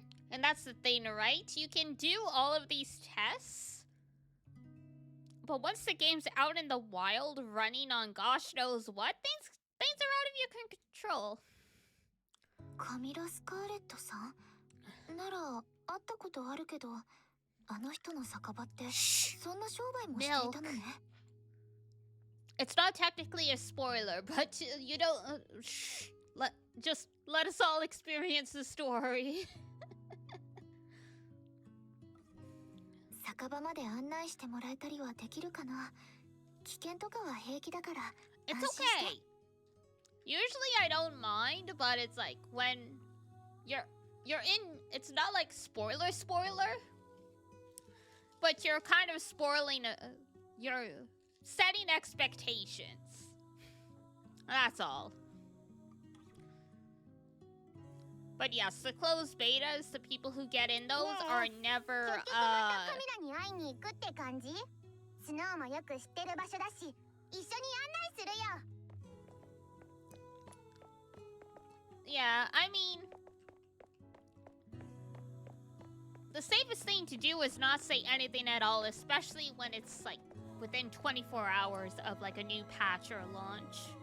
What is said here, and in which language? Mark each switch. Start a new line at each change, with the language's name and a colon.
English: And that's the thing, right? You can do all of these tests, but once the game's out in the wild, running on gosh knows what, things are out of your control.
Japanese: カミラ・スカーレットさんなら会ったことあるけど、あの人の酒場ってそんな商売もしていたのね。
English: It's not technically a spoiler, but you don't... just let us all experience the story.
Japanese: 酒場まで案内してもらえたりはできるかな。危険とかは平気だから。
English: It's okay. Usually I don't mind, but it's like when you're in, it's not like spoiler. but you're kind of spoiling, you're setting expectations. That's all. But yes, the closed betas, the people who get in those are never,
Japanese: 結局またカミラに会いに行くって感じ？スノーもよく知ってる場所だし、一緒に案内するよ。
English: Yeah, I mean, the safest thing to do is not say anything at all, especially when it's like within 24 hours of like a new patch or launch.